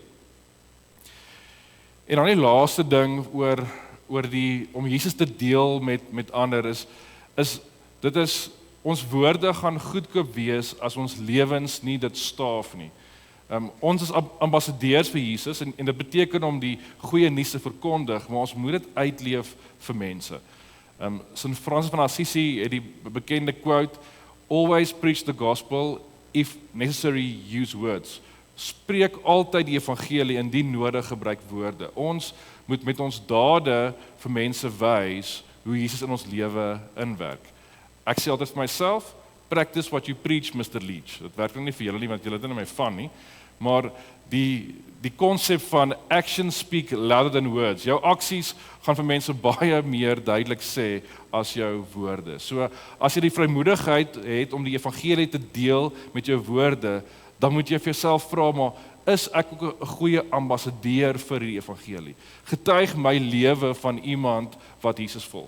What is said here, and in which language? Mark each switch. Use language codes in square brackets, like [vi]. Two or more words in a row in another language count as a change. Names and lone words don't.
[af] En dan die laaste ding oor om Jesus te deel met ander is ons woorde gaan goedkoop wees as ons lewens nie dit staaf nie. Ons is ambassadeurs vir Jesus en dit beteken om die goeie nuus te verkondig, maar ons moet dit uitleef vir mense. St. Francis van Assisi het die bekende quote, [en] "Always preach the gospel, if necessary use words." [af] Spreek altyd die evangelie, indien nodig gebruik woorde. Ons moet met ons dade vir mense wys hoe Jesus in ons lewe inwerk. Ek sê altyd vir myself, [en] practice what you preach, Mr. Leach. [af] Dit werk nie vir julle nie, want julle het nie my van nie, maar die konsep van [en] action speak louder than words. [af] Jou aksies gaan vir mense baie meer duidelik sê as jou woorde. So as jy die vrymoedigheid het om die evangelie te deel met jou woorde, dan moet jy vir jouself vra, maar is ek ook 'n goeie ambassadeur vir die evangelie? Getuig my lewe van iemand wat Jesus volg?